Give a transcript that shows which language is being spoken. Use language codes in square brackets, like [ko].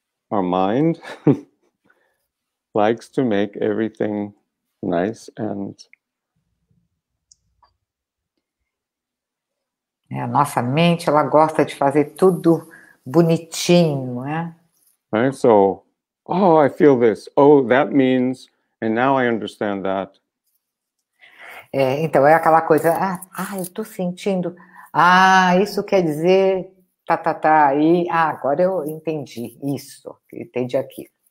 [en] Our mind likes to make everything nice and. [pt] A nossa mente, ela gosta de fazer tudo bonitinho, né? [en] Right? So, oh, I feel this. Oh, that means, and now I understand that. [pt] Então, é aquela coisa, eu estou sentindo, isso quer dizer, e agora eu entendi isso, entendi aquilo.